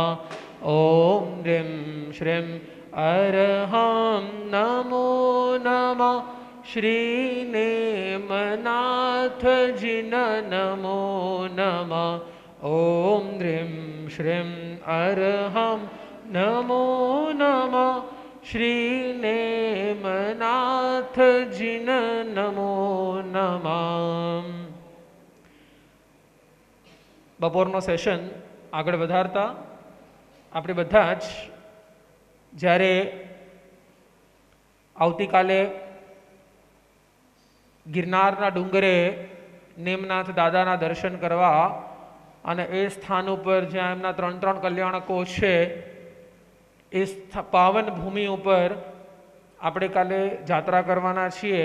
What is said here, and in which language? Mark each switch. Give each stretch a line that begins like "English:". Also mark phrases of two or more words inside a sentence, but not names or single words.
Sanskrit: ओम ह्रीं श्रीं अरहं नमो नमः श्रीनेमनाथजिन नमो नमः. ओम ह्रीं श्रीं अरहं नमो नमः श्रीनेमनाथजिन नमो नमः.
Gujarati: બપોરનો સેશન આગળ વધારતા આપણે બધા જ જ્યારે આવતીકાલે ગિરનારના ડુંગરે નેમનાથ દાદાના દર્શન કરવા અને એ સ્થાન ઉપર જ્યાં એમના 3 કલ્યાણકો છે એ પાવન ભૂમિ ઉપર આપણે કાલે જાત્રા કરવાના છીએ.